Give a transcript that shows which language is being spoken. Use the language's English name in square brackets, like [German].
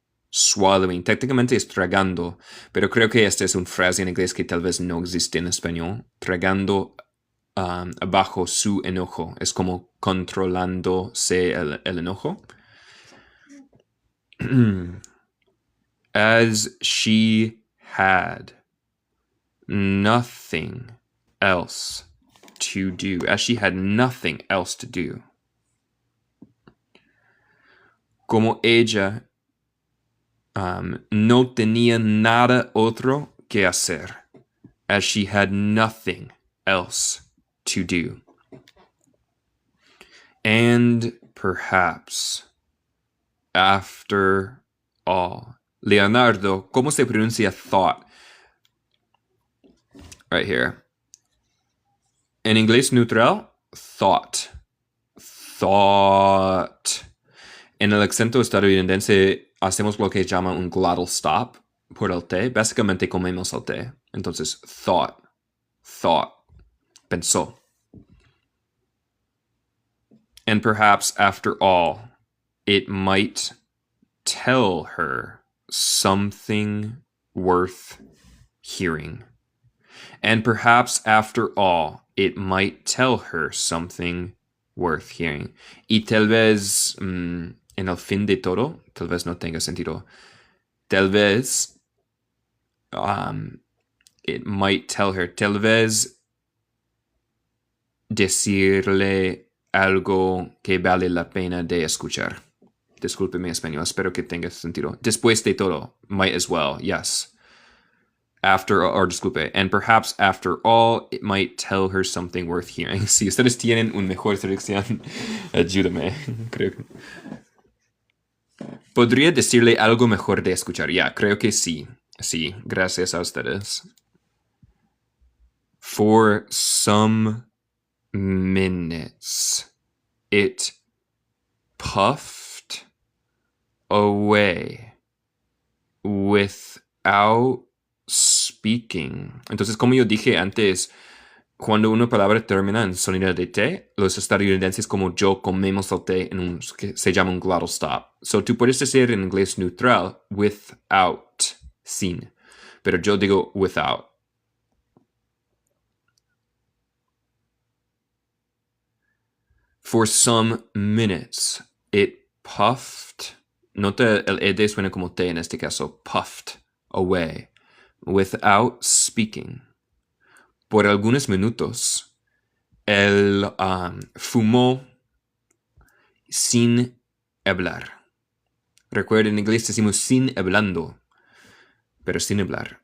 [Spanish] Swallowing. Técnicamente es tragando, pero creo que esta es una frase en inglés que tal vez no existe en español. Tragando abajo su enojo. Es como controlándose el enojo. [English] As she had nothing else to do. As she had nothing else to do. [Spanish] Como ella no tenía nada otro que hacer. [English] As she had nothing else to do. And perhaps, after all. [Spanish] Leonardo, ¿cómo se pronuncia thought? Right here. En inglés neutral, thought. Thought. En el acento estadounidense hacemos lo que llama un glottal stop por el T. Básicamente comemos el T. Entonces, thought. Thought. Pensó. [English] And perhaps, after all, it might tell her something worth hearing. And perhaps, after all, it might tell her something worth hearing. [Spanish] Y tal vez, en el fin de todo, tal vez no tenga sentido. Tal vez, [English] it might tell her, [Spanish] tal vez decirle algo que vale la pena de escuchar. Disculpe mi español, espero que tenga sentido. Después de todo, [English] might as well, yes. [Spanish] disculpe, [English] and perhaps after all, it might tell her something worth hearing. [Spanish] Si ustedes tienen una mejor traducción, ayúdame. Creo que... ¿Podría decirle algo mejor de escuchar? Ya, creo que sí. Sí, gracias a ustedes. [English] For some minutes, it puffed away without speaking. [Spanish] Entonces, como yo dije antes, cuando una palabra termina en sonido de T, los estadounidenses como yo comemos el T en un que se llama un glottal stop. So, tú puedes decir en inglés neutral, without, sin. Pero yo digo without. [English] For some minutes, it puffed. [Spanish] Nota el ed suena como T en este caso. [English] Puffed away without speaking. [Spanish] Por algunos minutos, él fumó sin hablar. Recuerden, en inglés decimos sin hablando, pero sin hablar.